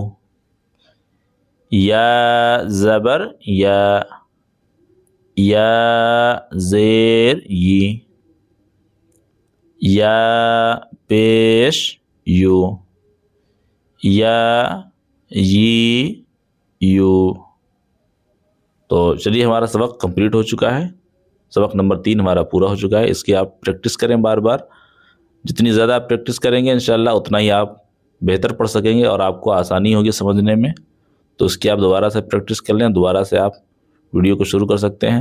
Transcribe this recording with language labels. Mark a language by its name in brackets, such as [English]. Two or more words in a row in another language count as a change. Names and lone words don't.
[Urdu] یا زبر یا، یا زیر یی، یا پیش یو، یا یی یو. تو چلیے ہمارا سبق کمپلیٹ ہو چکا ہے، سبق نمبر 3 ہمارا پورا ہو چکا ہے. اس کی آپ پریکٹس کریں بار بار، جتنی زیادہ آپ پریکٹس کریں گے انشاءاللہ اتنا ہی آپ بہتر پڑھ سکیں گے اور آپ کو آسانی ہوگی سمجھنے میں. تو اس کی آپ دوبارہ سے پریکٹس کر لیں، دوبارہ سے آپ ویڈیو کو شروع کر سکتے ہیں.